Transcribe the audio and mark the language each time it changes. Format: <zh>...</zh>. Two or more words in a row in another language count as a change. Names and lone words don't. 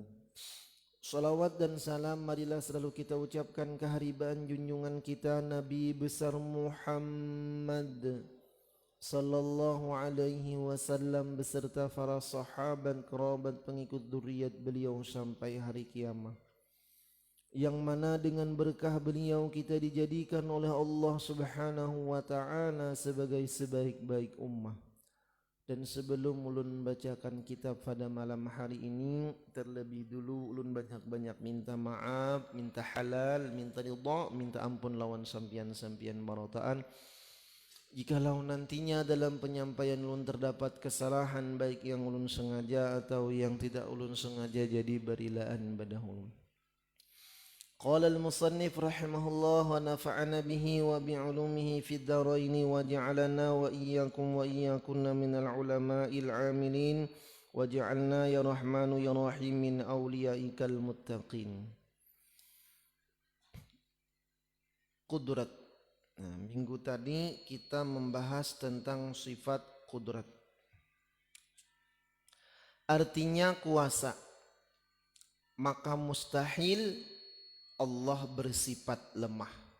<id>Salawat dan salam marilah selalu kita ucapkan keharibaan junjungan kita Nabi besar Muhammad</id> <ar>صلى الله عليه وسلم</ar> <id>beserta para sahabat, kerabat, pengikut dzurriyyat beliau sampai hari kiamat. Yang mana dengan berkah beliau kita dijadikan oleh Allah</id> <ar>سبحانه وتعالى</ar> <id>sebagai sebaik-baik ummah.</id> <bjn>Dan sebelum ulun bacakan kitab pada malam hari ini, terlebih dulu ulun banyak-banyak minta maaf, minta halal, minta ridha, minta ampun lawan sampian-sampian marataan. Jikalau nantinya dalam penyampaian ulun terdapat kesalahan, baik yang ulun sengaja atau yang tidak ulun sengaja, jadi berilaan pada ulun.</bjn> <ar>قال المصنف رحمه الله ونفعنا به وبعلومه في الدارين وجعلنا وإياكم وإياكن من العلماء العاملين واجعلنا يا رحمن يا رحيم من أوليائك المتقين.</ar> <id>Qudrat. Nah, minggu tadi kita membahas tentang sifat qudrat. Artinya kuasa. Maka mustahil Allah bersifat lemah.</id>